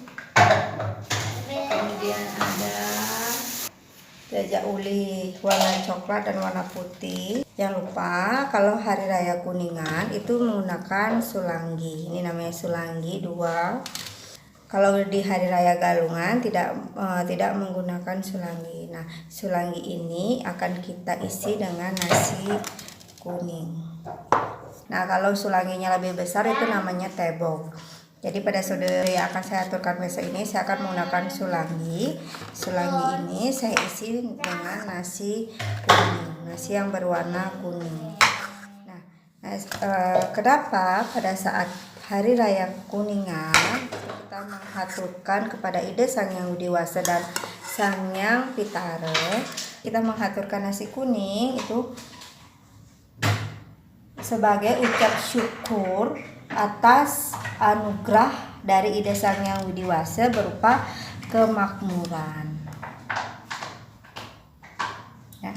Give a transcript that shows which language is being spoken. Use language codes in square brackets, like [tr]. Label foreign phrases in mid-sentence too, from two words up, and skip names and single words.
[id] Kemudian ada jajak uli warna coklat dan warna putih. Jangan lupa kalau Hari Raya Kuningan itu menggunakan sulanggi. Ini namanya sulanggi 2. Kalau di Hari Raya Galungan tidak menggunakan sulanggi. Nah, sulanggi ini akan kita isi dengan nasi kuning. Nah, kalau sulanginya lebih besar itu namanya tebok. Jadi pada saudara yang akan saya aturkan besok ini, saya akan menggunakan sulanggi. Sulanggi ini saya isi dengan nasi kuning, nasi yang berwarna kuning. Nah, kenapa pada saat Hari Raya Kuningan kita menghaturkan kepada Ida Sang Hyang Widi-Wasa dan Sang Hyang Pitara, kita menghaturkan nasi kuning itu sebagai ucap syukur atas anugerah dari Ida Sang Hyang Widi-Wasa berupa kemakmuran. Ya.